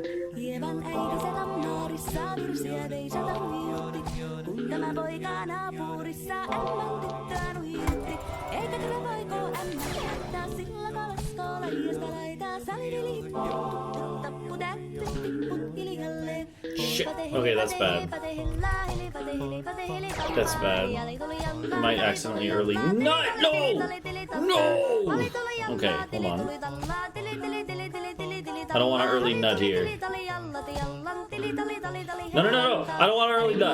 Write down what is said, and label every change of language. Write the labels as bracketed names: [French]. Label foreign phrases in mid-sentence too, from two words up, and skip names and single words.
[Finnish] Ievan äiti se kammarissa virsiä veisata huijutti. Kun tämä poika naapurissa ämmän tyttöä nuhijutti. Eikä tätä poikoo ämmän haittaa, sillä kalaskoo laajasta laitaa. Salivili hipput, tupput, tapput, äppyt, tipput hiljalleen. [English] Shit. Okay, that's bad. That's bad. I might accidentally early. No! No! Okay, hold on. I don't want an early nut here. No, no, no, no! I don't want an early nut.